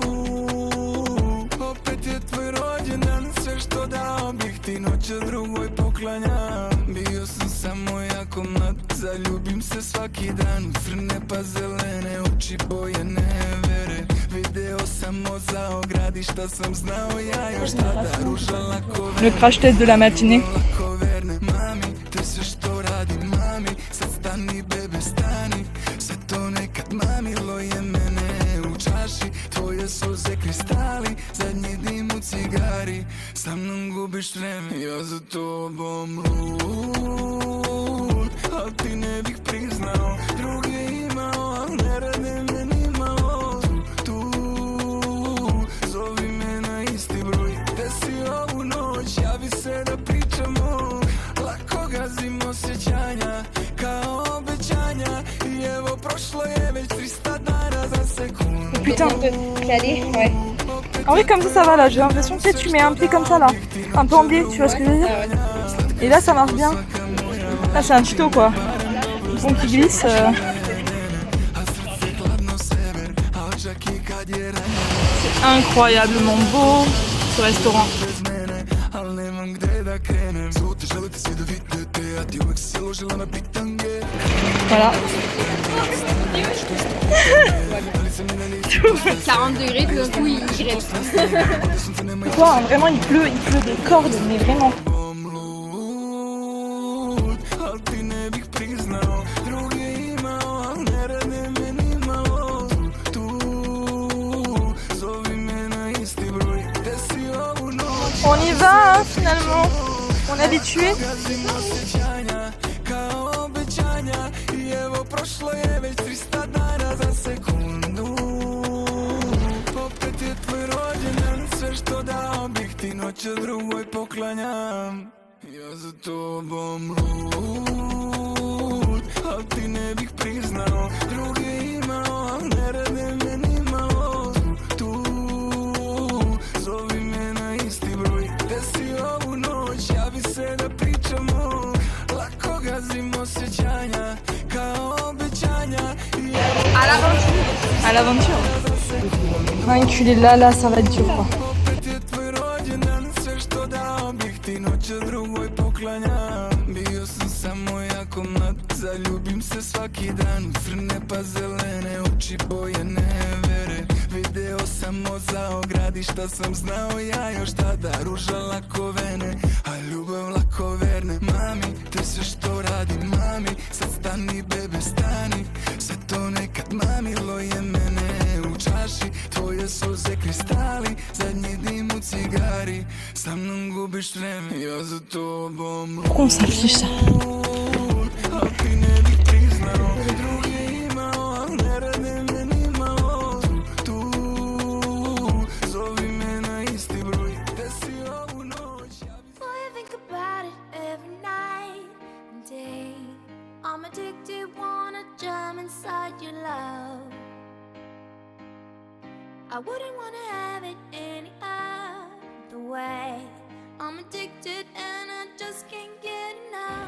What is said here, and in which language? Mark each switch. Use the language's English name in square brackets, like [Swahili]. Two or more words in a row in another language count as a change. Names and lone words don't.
[Serbian] Opet je tvoj rođendan, sve što dao bih ti noć drugoj poklanjam. Bio sam samo jako mlad, zaljubim se svaki dan. Crne pa zelene oči, boje nevere. Video samo za ogradišta sam znao ja još tada. Ruža lako [French] Le crash test de la matinée. [Serbian] lako verne. Mami, to je sve što radim, mami. Sad stani bebe, stani. Sve to nekad mamilo je mene u čaši. Tvoje suze kristali, zadnji dim u cigari. Sa mnom gubiš vreme, ja za tobom lud. Al ti ne bih priznao, druge imao, al ne rade me nimalo. Tu, zovi me na isti broj, gde si ovu noć, javi se da pričamo. Lako gazim osjećanja, kao obećanja, i evo prošlo je već 300 dana za sekundu. [French] Putain. Allez, ouais. En vrai, comme ça va là. J'ai l'impression que tu mets un pied comme ça là. Un peu en biais, tu vois ce que je veux dire? Et là, ça marche bien. Là, c'est un tuto quoi. Le pont qui glisse. C'est incroyablement beau ce restaurant. Voilà. 40 degrés, tout d'un coup, il reste. Quoi, hein, vraiment, il pleut des cordes, mais vraiment. [Serbian] Al ti ne bih priznao, druge imao, al ne rade me nimalo. Tu, zovi me na isti broj, gde si ovu noć. [French] On y va hein, finalement. On est habitué. [Serbian] Gazim osjećanja, kao obećanja, i evo prošlo je već 300 dana za sekundu. Opet je tvoj rođendan, sve što dao bih ti noć drugoj poklanjam. Ja za tobom lud, al ti ne bih priznao, druge imao, al ne rade me nimalo. Tu, zovi me na isti broj, gde si ovu noć, javi se da pričamo. Lako gazim osjećanja, kao obećanja, i evo [French] À l'aventure. Enculé, là, ça va être dur quoi. [Serbian] opet je tvoj rođendan, sve što dao bih ti noć drugoj poklanjam. Bio sam samo jako mlad, zaljubim se svaki dan. Crne pa zelene oči, boje nevere. Video samo za ograd. radi šta sam znao ja još tada. Ruža lako vene, a ljubav lako verne. Mami, to je sve što radim, mami. Sad stani bebe stani, sve to nekad mamilo je mene. U čaši tvoje suze kristali, zadnji dim u cigari. Sa mnom gubiš vreme, ja za tobom [French] Pourquoi on s'affiche ça? [Serbian] a ti ne bih priznao, drugi imao, al ne rade me ni malo. Tu, zovi me na isti broj, gde si ovu noć. [English] Boy, I think about it every night and day. I'm addicted, wanna jump inside your love. I wouldn't wanna have it any other way. I'm addicted and I just can't get enough.